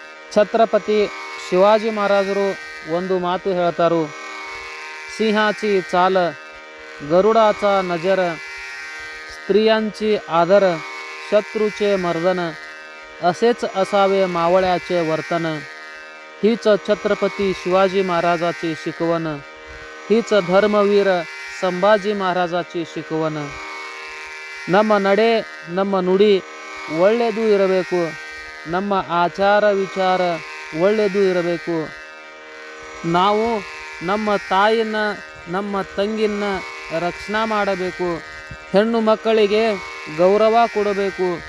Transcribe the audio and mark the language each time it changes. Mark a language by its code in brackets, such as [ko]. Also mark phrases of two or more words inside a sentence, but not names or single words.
[kn] ಛತ್ರಪತಿ ಶಿವಾಜಿ ಮಹಾರಾಜರು ಒಂದು ಮಾತು ಹೇಳ್ತಾರು, [mr] सिंहाची चाल, गरुडाचा नजर, स्त्रियांची आदर, शत्रूचे मर्दन, असेच असावे मावळ्याचे वर्तन. हीच छत्रपती शिवाजी महाराजाची शिकवण, हीच धर्मवीर संभाजी महाराजाची शिकवण. [kn] ನಮ್ಮ ನಡೆ ನಮ್ಮ ನುಡಿ ಒಳ್ಳೆಯದು ಇರಬೇಕು, ನಮ್ಮ ಆಚಾರ ವಿಚಾರ ಒಳ್ಳೆಯದು ಇರಬೇಕು. ನಾವು ನಮ್ಮ ತಾಯಿನ ನಮ್ಮ ತಂಗಿನ ರಕ್ಷಣೆ ಮಾಡಬೇಕು. ಹೆಣ್ಣು ಮಕ್ಕಳಿಗೆ ಗೌರವ ಕೊಡಬೇಕು.